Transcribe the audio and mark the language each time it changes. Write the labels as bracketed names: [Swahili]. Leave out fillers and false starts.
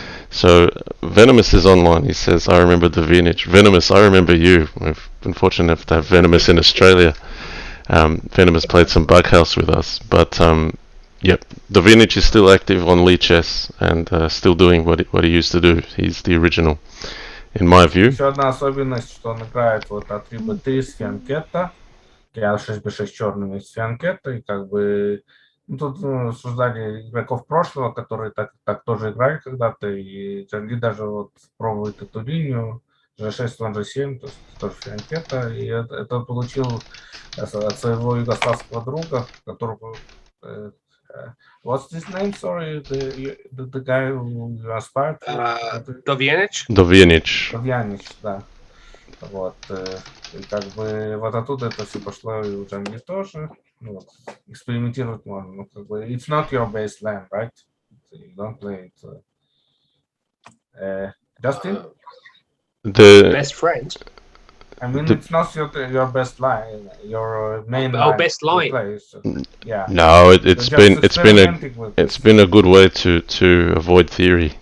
[English] So Venomous is online. He says, I remember Dovijanic. Venomous, I remember you. We've been fortunate enough to have Venomous in Australia. Venomous played some Bughouse with us. But yep, Dovijanic is still active on LeChess and still doing what he used to do. He's the original, in my view. [Russian] Еще одна особенность, что он играет вот от 3b3 с фианкетто, я 6b6 черными с фианкетто, и как бы тут обсуждали игроков прошлого, которые так тоже играли когда-то, и Джанли даже вот пробует эту линию, G6, слон G7, то есть тоже фианкетто, и это получил от своего югославского друга, которого... [English] what's his name? Sorry, the guy who you aspired to? Dovijanic, [Russian] да. Вот. И как бы вот оттуда это все пошло и у Джанли тоже. Вот. Экспериментировать можно. Ну, как бы, [English] it's not your baseline, right? So you don't play it. Justin? The best friend. I mean, it's not your best line, your main line. Best line. So, yeah. No, it's been a good way to avoid theory.